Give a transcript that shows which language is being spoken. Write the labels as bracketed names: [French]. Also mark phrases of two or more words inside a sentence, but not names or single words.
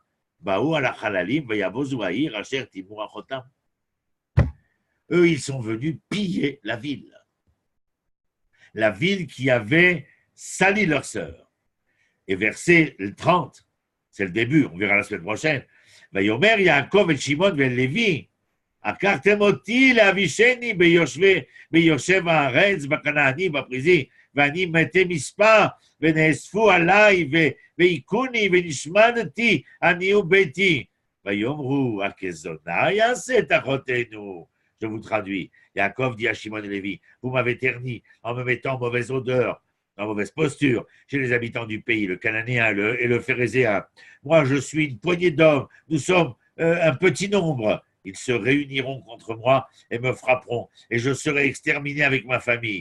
[Hebrew] באו על החללים ויבזו העיר אשר טמאו אחותם. [French] Eux, ils sont venus piller la ville qui avait sali leur sœur. Et verset 30, c'est le début, on verra la semaine prochaine. [Hebrew] ויאמר יעקב אל שמעון ואל לוי עכרתם אתי להבאישני בישב הארץ בכנעני ובפרזי, ואני מתי מספר, ונאספו עליי, והיכוני, ונשמדתי, אני וביתי. ויאמרו, הכזונה יעשה את אחותינו. [French] Je vous traduis. Yaakov dit à Shimon et Lévi, vous m'avez terni en me mettant en mauvaise odeur, en mauvaise posture, chez les habitants du pays, le Cananéen et le Phérézéen. Moi, je suis une poignée d'hommes, nous sommes un petit nombre. Ils se réuniront contre moi et me frapperont, et je serai exterminé avec ma famille.